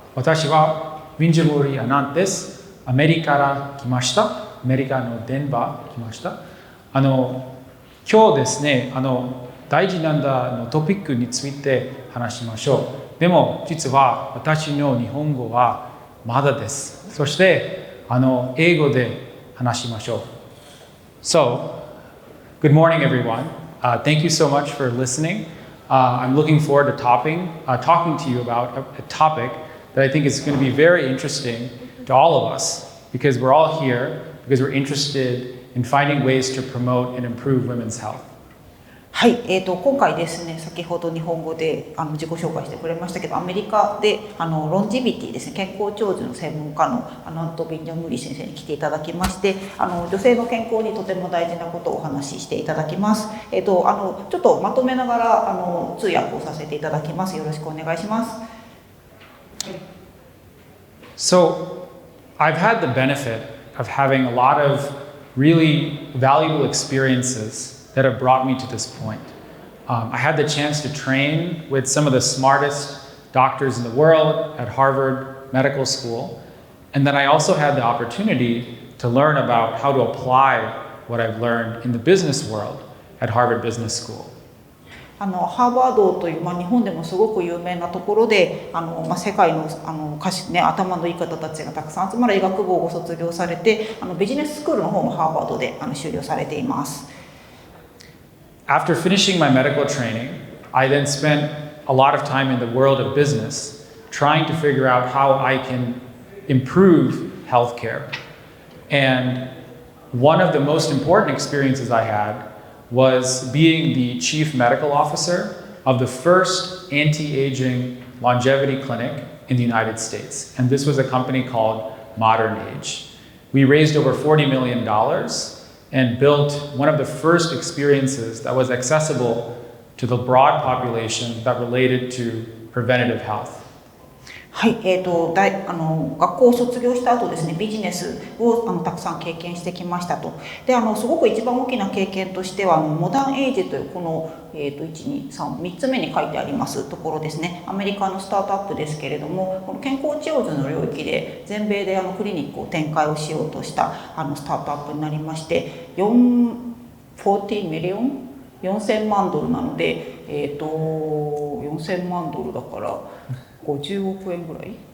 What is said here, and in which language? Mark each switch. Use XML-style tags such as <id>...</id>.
<ja>私はVinjamoori Anantです。アメリカから来ました。アメリカのデンバー来ました。今日ですね、大事なんだのトピックについて話しましょう。でも実は私の日本語はまだです。そして英語で話しましょう。</ja> <en>So, good morning everyone. Thank you so much for listening. I'm looking forward to talking to you about a topic that I think is going to be very interesting to all of us because we're all here because we're interested in finding ways to promote and improve women's health.</en> <ja>はい、今回ですね、先ほど日本語で自己紹介してくれましたけど、アメリカでロンジビティですね、健康長寿の専門家のアナント・ビンジャムーリ先生に来ていただきまして、女性の健康にとても大事なことをお話ししていただきます。ちょっとまとめながら通訳をさせていただきます。よろしくお願いします。</ja> <en>So, I've had the benefit of having a lot of really valuable experiences that have brought me to this point. I had the chance to train with some of the smartest doctors in the world at Harvard Medical School, and then I also had the opportunity to learn about how to apply what I've learned in the business world at Harvard Business School.</en> <ja>ハーバードという、日本でもすごく有名なところで世界の頭のいい方たちがたくさん集まる医学部をご卒業されてビジネススクールの方もハーバードで修了されています。</ja> <en>After finishing my medical training, I then spent a lot of time in the world of business trying to figure out how I can improve healthcare. And one of the most important experiences I had was being the chief medical officer of the first anti-aging longevity clinic in the United States. And this was a company called Modern Age. We raised over $40 million and built one of the first experiences that was accessible to the broad population that related to preventative health.</en> <ja>はい、学校を卒業した後ですね、ビジネスをたくさん経験してきましたと。で、すごく一番大きな経験としてはモダンエイジというこの3つ目に書いてありますところですね。アメリカのスタートアップですけれども、この健康長寿の領域で全米でクリニックを展開をしようとしたスタートアップになりまして、40ミリオン4000万ドルなので、4000万ドルだから50億円ぐらい</ja>